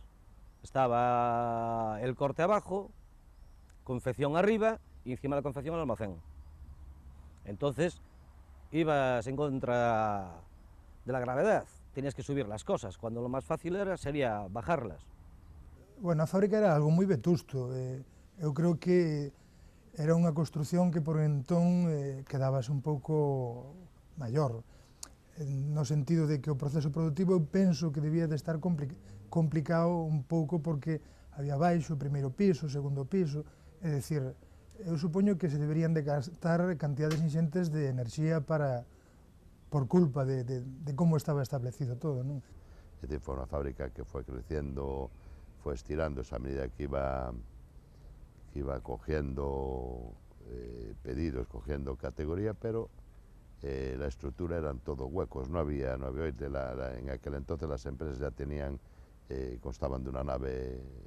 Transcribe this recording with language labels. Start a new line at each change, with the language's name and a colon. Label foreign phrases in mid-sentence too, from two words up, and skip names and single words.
Spanish: Estaba el corte abajo, confección arriba y encima de la confección el almacén. Entonces ibas en contra de la gravedad, tenías que subir las cosas, cuando lo más fácil sería bajarlas. Bueno,
Galician: a fábrica era algo moi vetusto. Eu creo que era unha construción que por entón quedabas un pouco maior, no sentido de que o proceso productivo eu penso que debía de estar complicado un pouco porque había baixo, o primeiro piso, o segundo piso, é dicir, eu supoño que se deberían de gastar cantidades inxentes de enerxía por culpa de como estaba establecido todo, non?
Spanish: Es decir, fue una fábrica que fue creciendo, fue estirándose a medida que iba cogiendo pedidos, cogiendo categoría, pero la estructura eran todos huecos, no había en aquel entonces las empresas ya tenían, constaban de una nave